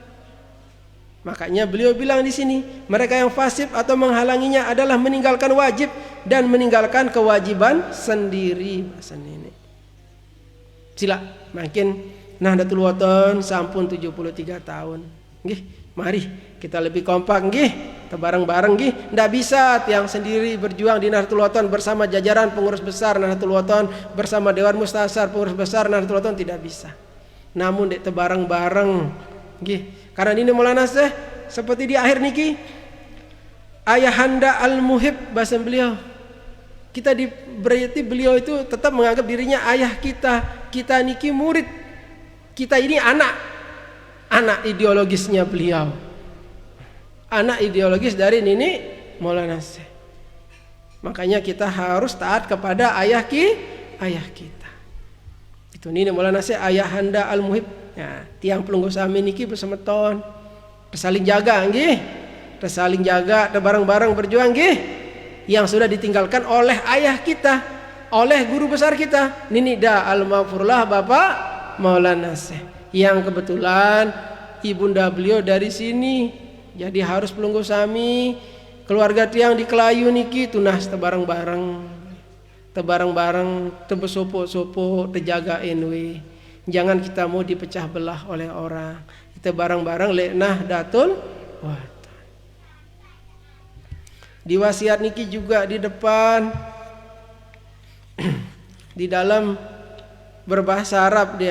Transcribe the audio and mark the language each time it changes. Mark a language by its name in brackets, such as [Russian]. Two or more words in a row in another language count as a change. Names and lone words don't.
[Indonesian] Makanya beliau bilang di sini, mereka yang fasik atau menghalanginya adalah meninggalkan wajib dan meninggalkan kewajiban sendiri. Bahasa ini. Sila, makin Nahdlatul Wathon sampun 73 tahun. Nggih, mari kita lebih kompak nggih. Bareng-bareng nggih, ndak bisa tiang sendiri berjuang di Nahdlatul Wathon bersama jajaran pengurus besar Nahdlatul Wathon, bersama Dewan Mustasar pengurus besar Nahdlatul Wathon tidak bisa. Namun dek bareng-bareng nggih. Karena ini Maulana Syekh seperti di akhir niki Ayahanda Al-Muhib bahasa beliau. Kita berarti beliau itu tetap menganggap dirinya ayah kita. Kita niki murid. Kita ini anak ideologisnya beliau. Anak ideologis dari Nini Maulana Syekh. Makanya kita harus taat kepada ayah kita. Itu Nini Maulana Syekh Ayahanda Al-Muhib. Ya, [Sasak] tiang Pelunggu Sami niki bersemeton. [Indonesian] Saling jaga nggih. Saling jaga, bareng-bareng berjuang nggih. Yang sudah ditinggalkan oleh ayah kita, oleh guru besar kita, Nini Da Al-Maghfurullah Bapak Maulana Syekh. Yang kebetulan ibunda beliau dari sini. Jadi harus [Sasak] Pelunggu Sami [Indonesian] keluarga tiang di Kelayu niki [Sasak] tunas tebareng-bareng tebesopo-sopo [Indonesian] terjaga NW. Jangan kita mau dipecah belah oleh orang. Kita bareng-bareng le Nahdlatul Wathon. Di wasiat niki juga di depan di dalam berbahasa Arab dia.